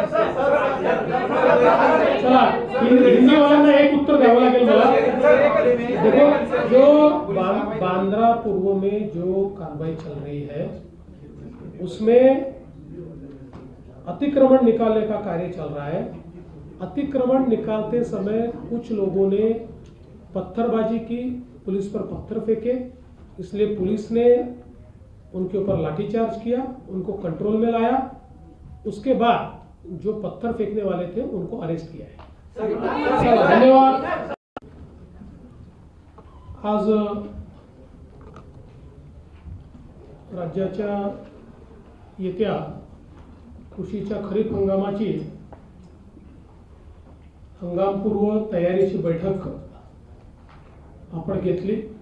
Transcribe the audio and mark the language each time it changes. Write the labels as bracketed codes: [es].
[mr] चला, हिंदीवाल्यांना एक उत्तर द्यावं लागेल मला. [hi] देखो, जो बांद्रा पूर्व में जो कार्रवाई चल रही है उसमें अतिक्रमण निकालने का कार्य चल रहा है. अतिक्रमण निकालते समय कुछ लोगों ने पत्थरबाजी की, पुलिस पर पत्थर फेंके, इसलिए पुलिस ने उनके ऊपर लाठीचार्ज किया, उनको कंट्रोल में लाया. उसके बाद जो पत्थर फेंकने वाले थे उनको अरेस्ट किया है. धन्यवाद. [mr] आज राज्याच्या येत्या कृषीच्या खरीप हंगामाची हंगामपूर्व तयारीची बैठक आपण घेतली.